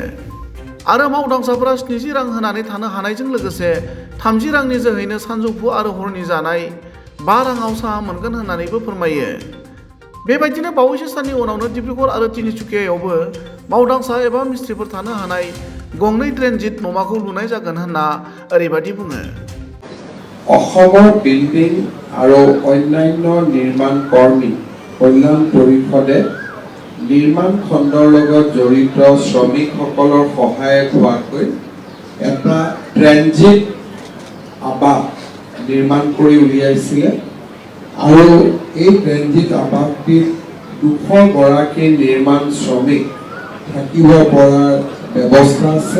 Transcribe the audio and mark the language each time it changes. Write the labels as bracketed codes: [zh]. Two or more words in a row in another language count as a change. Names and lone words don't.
[brx] आरो मावदांसाफोरा 70 रां होनानै थानो हानायजों लोगोसे 30 रांनि जोहैनो सानजौफु आरो हरनि जानाय 5 राङाव साहा मोनगोन होननानैबो फोरमायो। बेबायदिनो बावैसो साननि उनावनो डिब्रुगड़ आरो तिनिचुकियायावबो मावदांसा एबा मिस्ट्रिफोर थानो हानाय गंनै ट्रेन्जिट नमाखौ लुनाय जागोन होनना ओरैबायदि बुङो। [as] অসমৰ বিল্ডিং আৰু অন্যান্য নিৰ্মাণ কৰ্মী কল্যাণ পৰিষদে নিৰ্মাণ খণ্ডৰ লগত জড়িত শ্ৰমিকসকলৰ সহায়ক হোৱাকৈ এটা ট্ৰেনজিট আৱাস নিৰ্মাণ কৰি উলিয়াইছিলে আৰু এই ট্ৰেনজিট আৱাসটিত 200 গৰাকী নিৰ্মাণ শ্ৰমিক থাকিব পৰাৰ ব্যৱস্থা আছে।